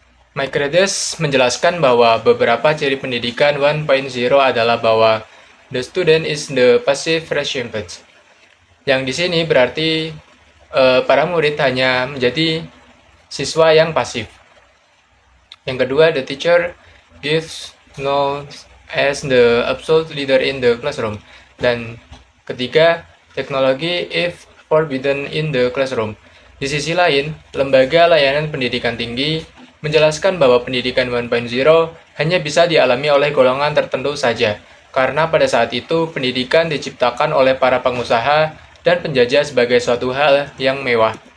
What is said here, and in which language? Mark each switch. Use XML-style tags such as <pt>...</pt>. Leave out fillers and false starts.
<id>Mike Redes menjelaskan bahwa beberapa ciri pendidikan 1.0 adalah bahwa</id> <en>the student is the passive recipient.</en> <id>Yang di sini berarti para murid hanya menjadi siswa yang pasif. Yang kedua,</id> <en>the teacher gives knowledge as the absolute leader in the classroom.</en> <id>Dan ketiga, teknologi</id> <en>if forbidden in the classroom.</en> <id>Di sisi lain, lembaga layanan pendidikan tinggi menjelaskan bahwa pendidikan 1.0 hanya bisa dialami oleh golongan tertentu saja, karena pada saat itu pendidikan diciptakan oleh para pengusaha dan penjajah sebagai suatu hal yang mewah.</id>